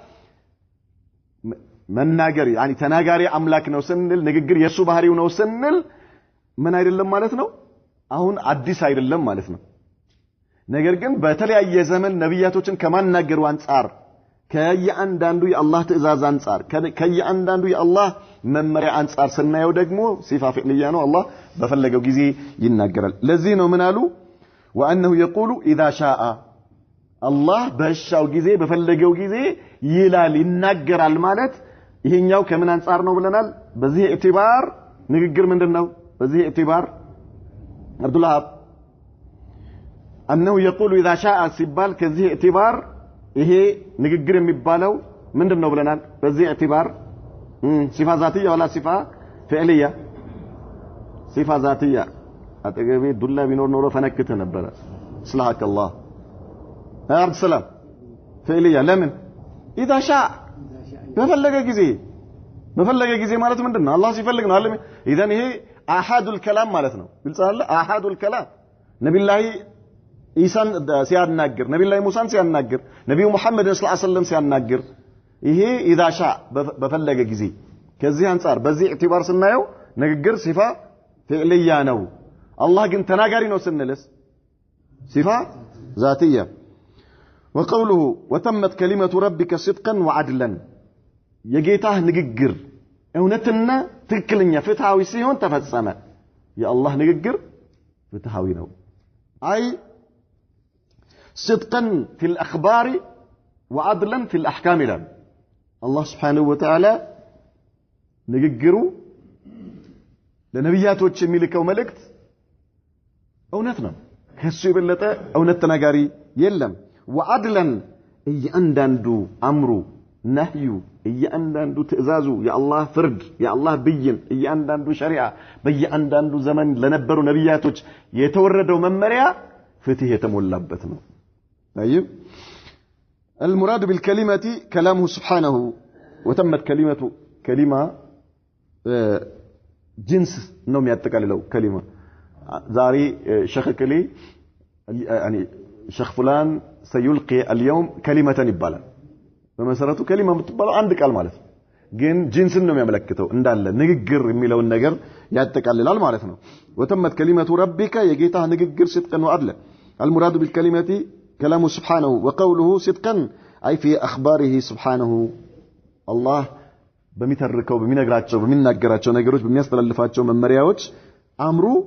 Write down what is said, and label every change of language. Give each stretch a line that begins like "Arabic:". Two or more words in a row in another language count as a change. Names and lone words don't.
Amharic: መናገር يعني ተናጋሪ አምላክ ነው ስንል ንግግር የሱ ባህሪው ነው ስንል ምን አይደለም ማለት ነው አሁን አዲስ አይደለም ማለት ነው ነገር ግን በተለያየ ዘመን ነብያቶችን ከማናገሩ አንፃር ከየአንዳንዱ የአላህ ትእዛዝ አንፃር ከየአንዳንዱ የአላህ መመሪያ አንፃር ስናየው ደግሞ
Arabic: صفة فعلية
Amharic: ነው አላህ በፈለገው ጊዜ ይናገራል ለዚህ ነው ምን አሉ
Arabic: وانه يقول اذا شاء الله
Amharic: በሻው ጊዜ በፈለገው ጊዜ ይላል ይናገራል ማለት ይሄኛው ከምን አንፃር ነው ብለናል በዚህ ኢዕቲባር ንግግር ምንድነው በዚህ ኢዕቲባር አብዱላህ
Arabic: انه يقول اذا شاء
Amharic: ሲባል ከዚህ ኢዕቲባር ይሄ ንግግር የሚባለው ምንድነው ብለናል በዚህ ኢዕቲባር
Arabic: صفة ذاتية ولا صفة فعلية صفة ذاتية
Amharic: አጠገቤ ዱላ ቢኖር ኖሮ ፈነክተ ነበር ስላሐከ አላህ አርድ ሰላም ፍዕልያ ለምን
Arabic: اذا شاء
Amharic: በፈለገ ጊዜ ማለት ምንድነው አላህ ሲፈልግ ነው አይደል اذا ይሄ
Arabic: أحد الكلام
Amharic: ማለት ነው ግልጽ አይደል አሐዱል ከላም ነብዩላህ ኢሳን ሲያናግር ነብዩላህ ሙሳን ሲያናግር ነብዩ መሐመድ
Arabic: صلى الله عليه وسلم
Amharic: ሲያናግር ይሄ
Arabic: اذا شاء
Amharic: በፈለገ ጊዜ ከዚህ አንፃር በዚህ ኢዕቲባር ስናየው ንግግር
Arabic: صفة فعلية
Amharic: ነው አላህ ግን ተናጋሪ ነው ስንልስ
Arabic: صفة ذاتية وقوله وتمت كلمة ربك صدقا وعدلا
Amharic: የጌታህ ንግግር እውነትና ትክክለኛ ፍትሃዊ ሲሆን ተፈጸመ የአላህ ንግግር ፍትሃዊ ነው አይ
Arabic: صدقا في الأخبار وعدلا في الأحكام ይላል አላህ سبحانه وتعالى ንግግሩ
Amharic: ለነብያቶች የሚልከው መልእክት እውነት ነው ከሱ የበለጠ እውነት ተናጋሪ የለም وعدلا እያንዳንዱ
Arabic: أمره نهيه
Amharic: እያንዳንዱ ትእዛዙ የአላህ ፍርድ የአላህ ብይን እያንዳንዱ ሸሪዓ በእያንዳንዱ ዘመን ለነበሩ ነብያቶች የተወረደው መመሪያ ፍትህ የተሞላበት ነው
Arabic: طيب المراد بالكلمة كلامه سبحانه وتمت كلمة
Amharic: جنس ነው የሚያጠቃልለው كلمة ዛሬ ሸኽ ከሊ يعني ሸኽ
Arabic: فلان سيلقي اليوم كلمة
Amharic: ይባላል በመሰረቱ كلمة የምትባለው አንድ ቃል ማለት ነው ግን ጂንስን ነው የሚያመለክተው እንዳለ ንግግር የሚለውን ነገር ያጠቃልላል ማለት ነው
Arabic: وتمت كلمة ربك
Amharic: የጌታ ንግግር
Arabic: صدقا وعدلا المراد بالكلمة كلامه سبحانه وقوله صدقا أي في أخباره سبحانه الله
Amharic: በሚተርከው በሚነግራቸው በሚናገራቸው ነገሮች በሚያስተላልፋቸው መመሪያዎች አምሩ